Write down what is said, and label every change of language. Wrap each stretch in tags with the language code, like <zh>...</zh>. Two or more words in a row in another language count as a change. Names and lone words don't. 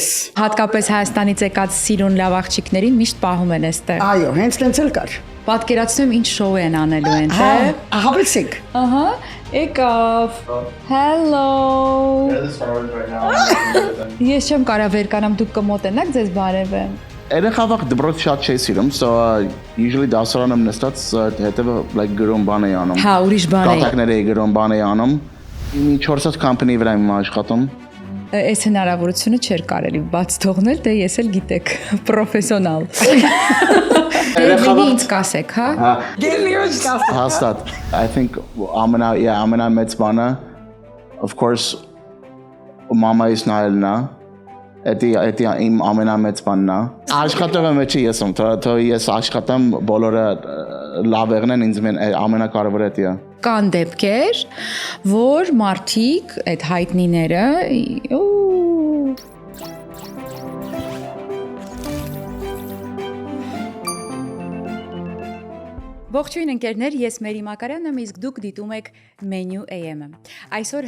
<hy>Հատկապես Հայաստանից եկած սիրուն լավ աղջիկներին միշտ պահում են այստեղ։ Այո, հենց տենց էլ կար։ Պատկերացնում եմ ինչ շոու են անելու այնտեղ։ Հավեցեք։ Ահա, եկավ։ Hello։ Ես չեմ կարող վեր կանամ, դուք կմոտենաք ձեզ բարևեմ։ Երեխավախ դպրոց շատ չի սիրում,</hy> <en>so usually</en> <hy>դասարան եմ նստած հետևը like գրում բան էի անում։ Հա, ուրիշ բան է։ Կատակներ էի գրում բան էի անում։ Մի 4 company վրա եմ աշխատում։ Այս հնարավորությունը չէր կարելի բաց թողնել, դե ես էլ գիտեք, պրոֆեսիոնալ։ Ինձ կասեք, հա։ Հաստատ։</hy> <en>I think</en> <hy>ամենամեծ բանը</hy> <en>of course</en> <hy>մամայիս նայելն է։ Դա իմ ամենամեծ բանն է։ Աշխատողը մեջ ես եմ, թող ես աշխատեմ, բոլորը լավ եղնեն, ինձ ամենակարևորը դա է։ Կան դեպքեր, որ մարդիկ, այդ հայտնիները, Ողջույն ընկերներ, ես Մերի Մակարյանն եմ, իսկ դուք դիտում եք Menu AM-ը։ Այսօր</hy>